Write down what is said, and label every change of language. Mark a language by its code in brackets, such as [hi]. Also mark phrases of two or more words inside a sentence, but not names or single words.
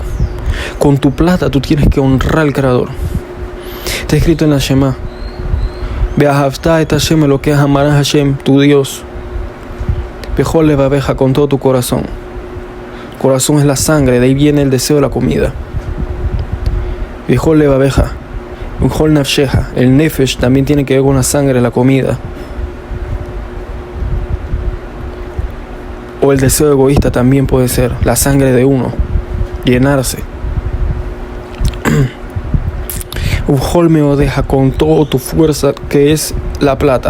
[es] Con tu plata tú tienes que honrar al creador. Está escrito en la Shema: [he] ואהבת את השם אלוקיך, [es] amarás a Hashem, tu Dios, [he] בכל לבבך, [es] con todo tu corazón. Corazón es la sangre, de ahí viene el deseo de la comida. [he] בכל לבבך, בכל נפשך, [es] el nefesh también tiene que ver con la sangre, la comida. O el deseo egoísta también puede ser la sangre de uno, llenarse. [he] ובכל מאודך, [es] con toda tu fuerza, que es la plata.